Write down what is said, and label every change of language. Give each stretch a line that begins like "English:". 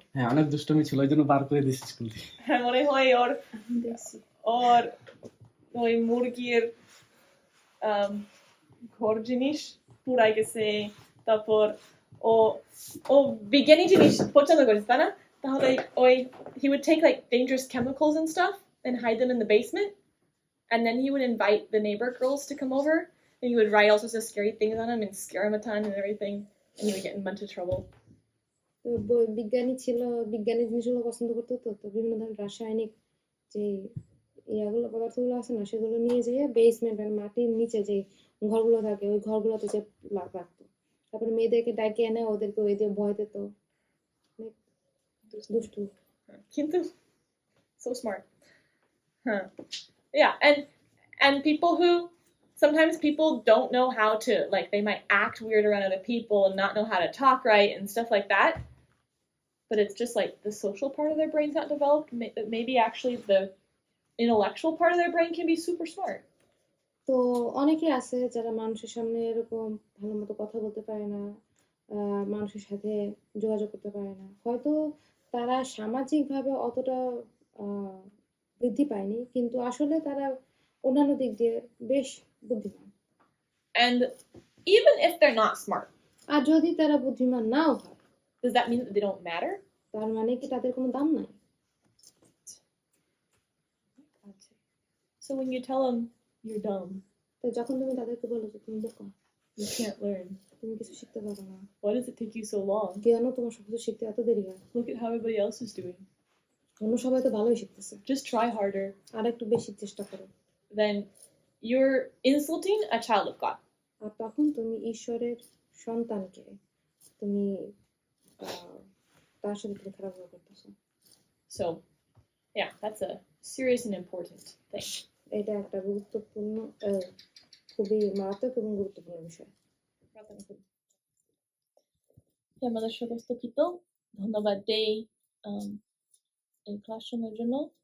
Bangla: হ্যাঁ, অনেক দুষ্টমি ছিল, ওই জন্য বার করে দিয়েছে স্কুল থেকে। হ্যাঁ মনে হয় ওর ওই মুরগির ঘর জিনিস পুড়াই গেছে। তারপর ও বিজ্ঞানী জিনিস পছন্দ করেছে, তাই না? তাহলে ওই
English: he would take like dangerous chemicals and stuff and hide them in the basement, and then he would invite the neighbor girls to come over, and he would write all sorts of scary things on them and scare them a ton and everything, and he would get in a bunch of trouble.
Bangla: বিজ্ঞানী ছিল, বিজ্ঞানী জিনিসগুলো পছন্দ করতো। তো বিভিন্ন ধরনের রাসায়নিক যে ইয়াগুলো পদার্থগুলো আছে না, সেগুলো নিয়ে যেয়ে বেসমেন্ট মানে মাটির নিচে যে ঘরগুলো থাকে ওই ঘরগুলোতে যে রাখতো। তারপরে মেয়েদেরকে ডাকে এনে ওদেরকে ওই দিয়ে ভয় দিত। দুষ্টু কিন্তু
English: so smart. Huh. Yeah, and people who sometimes people don't know how to, like, they might act weird around other people and not know how to talk right and stuff like that. But it's just like the social part of their brain's not developed. Maybe actually the intellectual part of their brain can be super smart.
Bangla: তো অনেকে আছে যারা মানুষের সামনে এরকম ভালো মতো কথা বলতে পারে না, মানুষের সাথে যোগাযোগ করতে পারে না। হয়তো তারা সামাজিকভাবে অতটা বৃদ্ধি পায়নি, কিন্তু আসলে তারা অন্যান্য দিক দিয়ে বেশ বুদ্ধিমান।
English: And even if they're not smart,
Bangla: আর যদি তারা বুদ্ধিমান নাও হয়,
English: does that mean that they don't matter?
Bangla: তার মানে কি তাদের কোনো দাম নাই?
English: So when you tell them you're dumb,
Bangla: তো যখন তুমি তাদেরকে বলো যে তুমি বোকা,
English: you can't learn.
Bangla: তুমি কিছু শিখতে পারো না,
English: Why does it take you so long?
Bangla: কেন তোমার সবকিছু শিখতে এত দেরি হয়?
English: Look at how everybody else is doing.
Bangla: অন্য সবাই তো ভালোই শিখতেছে,
English: Just try harder.
Bangla: আর একটু বেশি চেষ্টা করো।
English: Then you're insulting a child of God.
Bangla: আর তখন তুমি ঈশ্বরের সন্তানকে তুমি তার সাথে তুমি খারাপ ব্যবহার করতেছো।
English: So, yeah, that's a serious and important thing.
Bangla: এটা একটা গুরুত্বপূর্ণ, খুবই মারাত্মক এবং গুরুত্বপূর্ণ বিষয়। আমাদের সমস্ত কিছু ধন্যবাদ দেই এই ক্লাসরুমের জন্য।